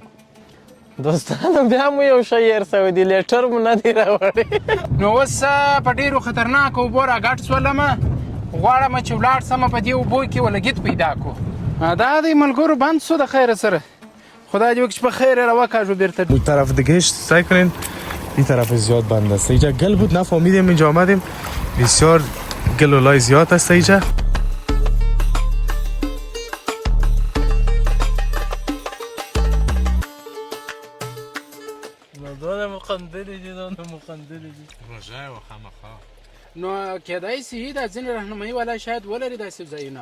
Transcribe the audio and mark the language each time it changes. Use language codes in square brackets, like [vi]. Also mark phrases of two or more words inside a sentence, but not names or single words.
[ps] دوستانو بیا مو یو شی هېر سوی دی لیټر مو نه دی راوړی نو اوس په ډېرو خطرناکو اوبو راګډ شولمه غواړم چې ولاړ سمه په دې اوبو کې ولګیت پیدا کړو دا دی ملګرو بند شو د خیره سره خدا دې وکړي چې په خیر راوکاژو بیرته [fa] اون طرف دیگه سعی کنین این طرف زیاد بند است اینجا گل بود نفهمیدیم اینجا آمدیم بسیار گل و لای زیاد است اینجا [ps] روژه و خامخا نو کېدای سي دا ځینې رهنمایي والا شاید ولري داسې ځایونه